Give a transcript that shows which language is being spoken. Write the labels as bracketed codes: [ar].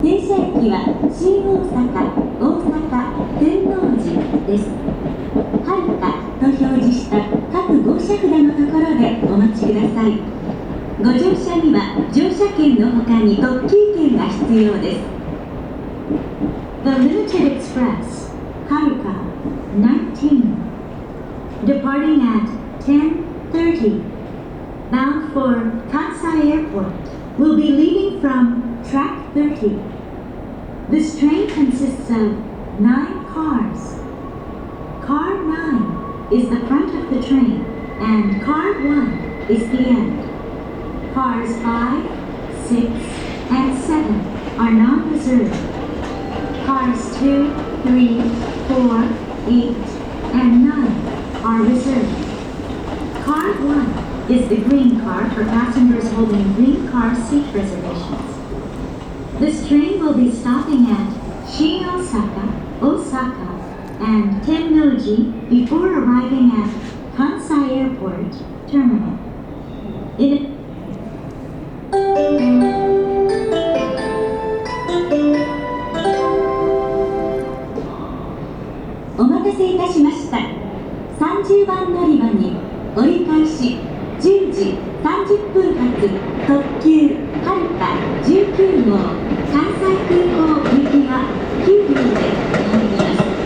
[ja] 機は新大阪、大阪、天王寺です。はるかと表示した各号車札のところでお待ちください。ご乗車には乗車券の他に特急券が必要です。 [en] The Limited Express, Haruka, 19, departing at 10:30, bound for Kansai Airport, will be leaving from track 30. This train consists of 9 cars. Car 9 is the front of the train, and car 1 is the end. Cars 5, 6, and 7 are non-reserved. Cars 2, 3, 4, 8, and 9 are reserved. Car 1 is the green car for passengers holding green car seat reservations. This train will be stopping at Osaka, Osaka, and Tennoji before arriving at Kansai Airport Terminal. [ja] Inお待たせいたしました。 30番乗り場に折り返し10時30分発特急はるか19号関西空港行きは9両で参ります。